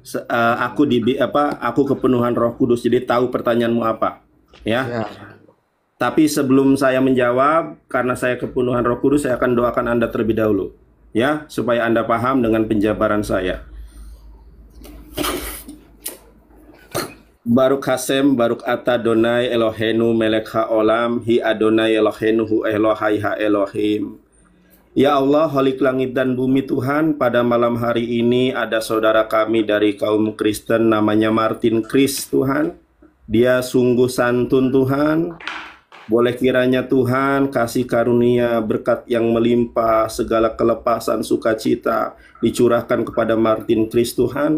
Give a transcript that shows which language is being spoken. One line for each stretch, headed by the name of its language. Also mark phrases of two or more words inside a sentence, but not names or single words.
Indonesian: Aku kepenuhan Roh Kudus, jadi tahu pertanyaanmu apa, ya. Tapi sebelum saya menjawab, karena saya kepenuhan Roh Kudus, saya akan doakan Anda terlebih dahulu, ya, supaya Anda paham dengan penjabaran saya.
Hebrew: ברוך השם, ברוך אתה אדוני אלוהינו מלך העולם, הוא אדוני אלוהינו הוא אלוהי האלוהים.
Indonesian: Ya Allah, Holik langit dan bumi Tuhan, pada malam hari ini ada saudara kami dari kaum Kristen namanya Martin Chris Tuhan. Dia sungguh santun Tuhan. Boleh kiranya Tuhan kasih karunia berkat yang melimpah, segala kelepasan sukacita dicurahkan kepada Martin Chris Tuhan.